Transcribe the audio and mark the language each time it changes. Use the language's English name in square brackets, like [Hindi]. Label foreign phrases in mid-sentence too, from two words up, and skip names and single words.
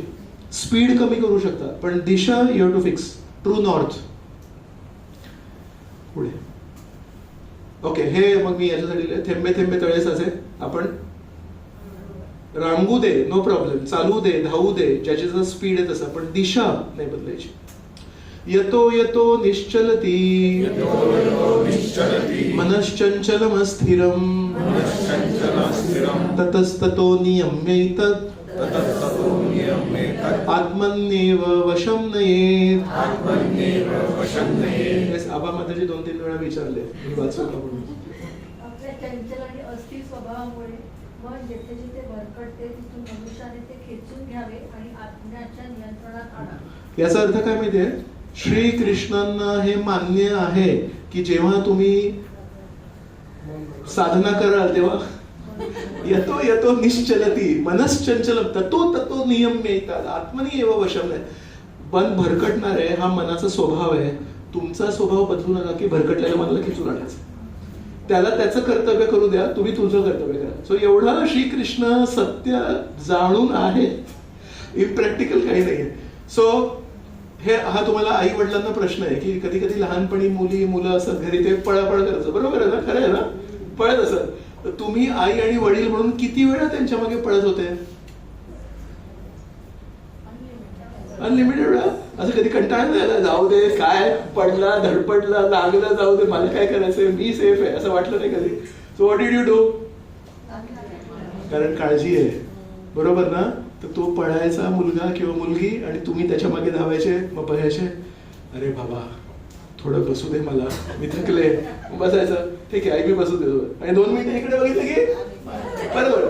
[Marathi] स्पीड कमी करू शकता पण दिशा [English] you have to fix, true north. [Marathi] पुढे ओके, हे मग मी याच्यासाठी थेंबे थेंबे तळे साचे. आपण रांगू दे, [English] no problem, [Marathi] चालू दे, धावू दे, ज्याची जर स्पीड आहे तसं, पण दिशा नाही बदलायची. [Sanskrit] यतो यतो निश्चलती मनश्चंचलमस्थिरम् ततस्ततो नियम्यैतत् आत्मन्येव वशं नयेत्. [Marathi] आबा माताजी 2-3 वेळा विचारले, मी वाचू का म्हणून. आपल्या चंचल आणि अस्थिर स्वभावामुळे मन जिथे जिथे भरकटते तिथून मनुष्याने ते खेचून घ्यावे आणि आत्म्याच्या नियंत्रणात आणावे. याचा अर्थ काय माहितीये, श्रीकृष्णांना हे मान्य आहे की जेव्हा तुम्ही साधना कराल तेव्हा [Sanskrit] यतो यतो निश्चलती मनश्चंचल ततो नियम्य येतात आत्मनी एव वशम [Marathi] नाही. मन भरकटणार आहे, हा मनाचा स्वभाव आहे. तुमचा स्वभाव बदलू नका की भरकटलेल्या मनाला खेचून आणायचं. त्याला त्याचं कर्तव्य करू द्या, तुम्ही तुझं कर्तव्य करा. सो एवढा श्रीकृष्ण सत्य जाणून आहे, इम्प्रॅक्टिकल काही नाहीये. सो हा तुम्हाला आई वडिलांना प्रश्न आहे की कधी कधी लहानपणी मुलं असं घरी ते पळापळ करायचं, बरोबर आहे ना, खरं आहे ना, पळत असत. तर तुम्ही आई आणि वडील म्हणून किती वेळा त्यांच्या मागे पळत होते? अनलिमिटेड वेळा. असं कधी कंटाळा नाही आला, जाऊ दे, काय पडला धडपडला लागला जाऊ दे, मला काय करायचंय, मी सेफ आहे, असं वाटलं नाही कधी? [English] So what did you do? [Marathi] कारण काळजी आहे, बरोबर ना? तर तो पळायचा मुलगा किंवा मुलगी आणि तुम्ही त्याच्या मागे धावायचे. मग बघायचे, अरे बाबा थोडं बसू दे मला, मी थकले. बसायचं, ठीक आहे आई मी बसू देतो. आणि 2 मिनिटं इकडे बघितलं की बरोबर.